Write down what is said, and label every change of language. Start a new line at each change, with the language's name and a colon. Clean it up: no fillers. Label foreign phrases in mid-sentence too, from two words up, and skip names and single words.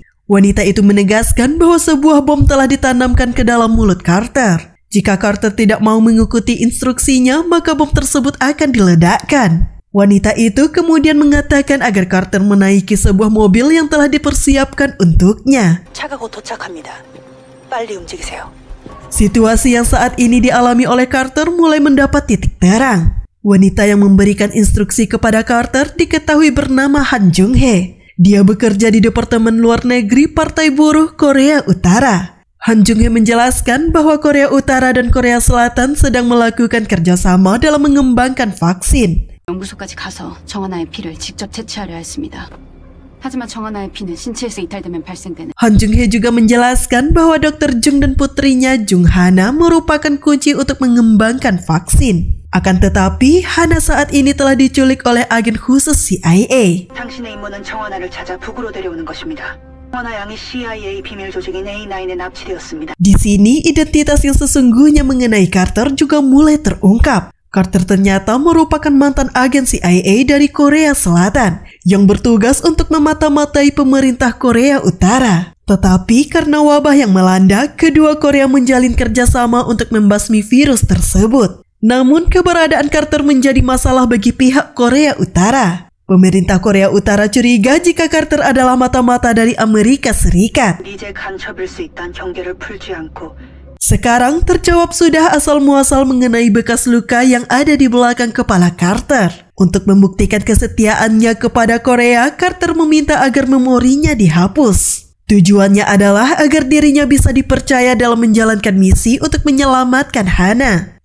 Indonesian: Wanita itu menegaskan bahwa sebuah bom telah ditanamkan ke dalam mulut Carter. Jika Carter tidak mau mengikuti instruksinya, maka bom tersebut akan diledakkan. Wanita itu kemudian mengatakan agar Carter menaiki sebuah mobil yang telah dipersiapkan untuknya.
Korean: 차가 곧 도착합니다. 빨리 움직이세요.
Indonesian: Situasi yang saat ini dialami oleh Carter mulai mendapat titik terang. Wanita yang memberikan instruksi kepada Carter diketahui bernama Han Jung-hye. Dia bekerja di Departemen Luar Negeri Partai Buruh Korea Utara. Han Jung-hye menjelaskan bahwa Korea Utara dan Korea Selatan sedang melakukan kerjasama dalam mengembangkan vaksin.
Korean: 연구소까지 가서 정원아의 피를 직접 채취하려 했습니다. 하지만 정원아의 피는 신체에서 이탈되면 발생되는.
Indonesian: Han Jung-hye juga menjelaskan bahwa Dr. Jung dan putrinya Jung Hana merupakan kunci untuk mengembangkan vaksin. Akan tetapi, Hana saat ini telah diculik oleh agen khusus CIA.
Korean: 당신의 임무는 정원아를 찾아 북으로 데려오는 것입니다. 정원아 양이 CIA 비밀 조직인 A9에 납치되었습니다.
Indonesian: Di sini, identitas yang sesungguhnya mengenai Carter juga mulai terungkap. Carter ternyata merupakan mantan agen CIA dari Korea Selatan yang bertugas untuk memata-matai pemerintah Korea Utara. Tetapi karena wabah yang melanda, kedua Korea menjalin kerjasama untuk membasmi virus tersebut. Namun keberadaan Carter menjadi masalah bagi pihak Korea Utara. Pemerintah Korea Utara curiga jika Carter adalah mata-mata dari Amerika Serikat.
Korean: 이제 간첩일 수 있다는 경계를 풀지 않고
Indonesian: Sekarang terjawab sudah asal-muasal mengenai bekas luka yang ada di belakang kepala Carter. Untuk membuktikan kesetiaannya kepada Korea, Carter meminta agar memorinya dihapus. Tujuannya adalah agar dirinya bisa dipercaya dalam menjalankan misi untuk menyelamatkan Hana.